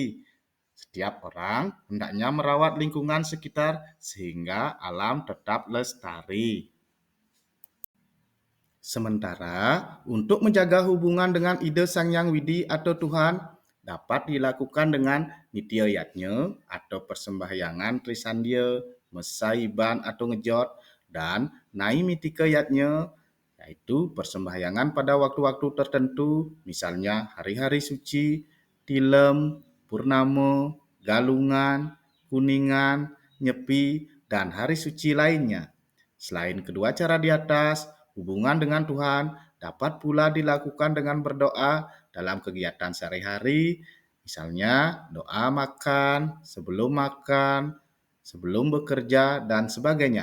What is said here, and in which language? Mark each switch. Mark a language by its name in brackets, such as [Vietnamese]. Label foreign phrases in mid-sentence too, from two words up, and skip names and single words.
[Indonesian] Setiap orang hendaknya merawat lingkungan sekitar sehingga alam tetap lestari. Sementara untuk menjaga hubungan dengan ide Sang Hyang Widi atau Tuhan dapat dilakukan dengan nitya yatnya atau persembahyangan trisandya, mesaiban atau ngejot, dan naimitika yatnya yaitu persembahyangan pada waktu-waktu tertentu, misalnya hari-hari suci, tilem, purnama, galungan, kuningan, nyepi, dan hari suci lainnya. Selain kedua cara di atas, hubungan dengan Tuhan dapat pula dilakukan dengan berdoa dalam kegiatan sehari-hari, misalnya doa makan, sebelum bekerja, dan sebagainya.